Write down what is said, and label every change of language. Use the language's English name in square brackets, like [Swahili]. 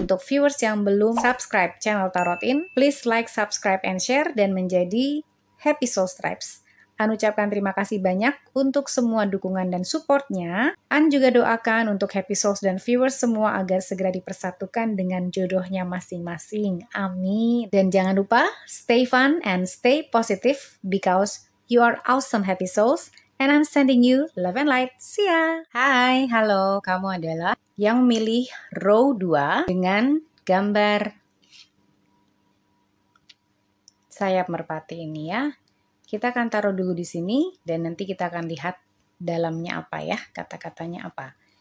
[Indonesian] Untuk viewers yang belum subscribe channel Tarot In, [English] please like, subscribe, and share [Indonesian] dan menjadi Happy Soul Stripes. An ucapkan terima kasih banyak untuk semua dukungan dan supportnya. An juga doakan untuk Happy Souls dan viewers semua agar segera dipersatukan dengan jodohnya masing-masing. Amin. Dan jangan lupa, [English] stay fun and stay positive because you are awesome Happy Souls. And I'm sending you love and light. See ya. [Indonesian] Hai, halo. Kamu adalah yang milih row 2 dengan gambar sayap merpati ini ya. Kita akan taruh dulu di sini dan nanti kita akan lihat dalamnya apa ya, kata-katanya apa.